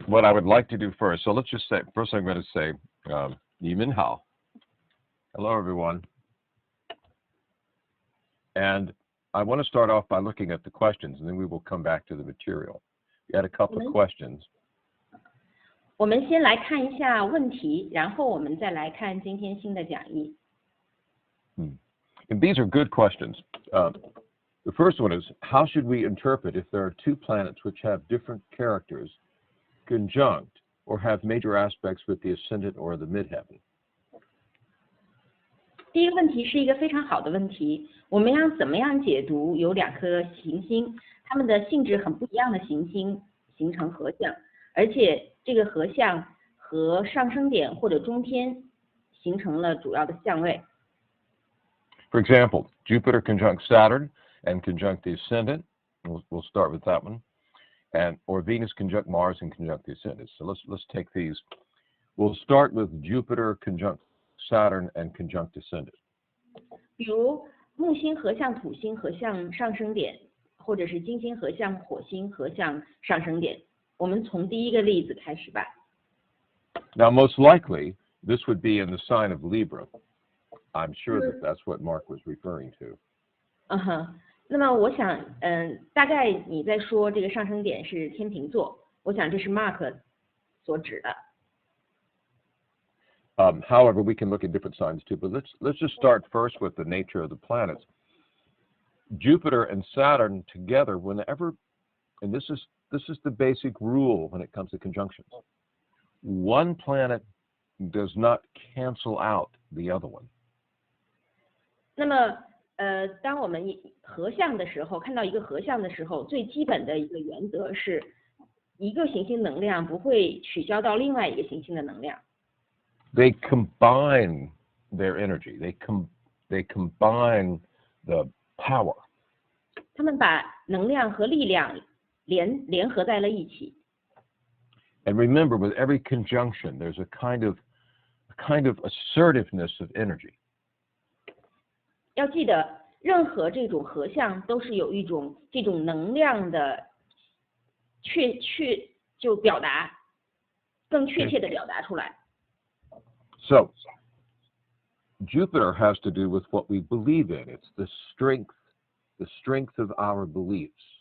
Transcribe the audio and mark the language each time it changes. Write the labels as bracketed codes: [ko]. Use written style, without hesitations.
[en] What I would like to do first. So let's just say first. I'm going to say, Yimin Hao. Hello, everyone. And I want to start off by looking at the questions, and then we will come back to the material. We had a couple of questions. [zh] 我们先来看一下问题，然后我们再来看今天新的讲义。 [en] And these are good questions. The first one is, how should we interpret if there are two planets which have different characters, conjunct, or have major aspects with the ascendant or the midheaven? [zh] 第一个问题是一个非常好的问题，我们要怎么样解读有两颗行星，它们的性质很不一样的行星形成合相，而且这个合相和上升点或者中天形成了主要的相位。 [en] For example, Jupiter conjunct Saturn and conjunct the ascendant. We'll start with that one. Or Venus conjunct Mars and conjunct the ascendant. So let's take these. We'll start with Jupiter conjunct Saturn and conjunct ascendant. [zh] 比如木星合相土星合相上升点，或者是金星合相火星合相上升点。我们从第一个例子开始吧。 [en] Now, most likely, this would be in the sign of Libra. I'm sure that that's what Mark was referring to. [zh] 那么我想，大概你在说这个上升点是天秤座，我想这是 Mark 所指的。 [en] However, we can look at different signs too, but let's just start first with the nature of the planets. Jupiter and Saturn together, whenever, and this is the basic rule when it comes to conjunctions. One planet does not cancel out the other one. [zh] 那么，当我们合相的时候，看到一个合相的时候，最基本的一个原则是，一个行星能量不会取消到另外一个行星的能量。 [en] They combine their energy. They combine the power. [zh] 他们把能量和力量联合在了一起。 [en] And remember, with every conjunction, there's a kind of assertiveness of energy. [zh] 要记得，任何这种合相都是有一种这种能量的就表达，更确切的表达出来。 [en] So, Jupiter has to do with what we believe in. It's the strength of our beliefs.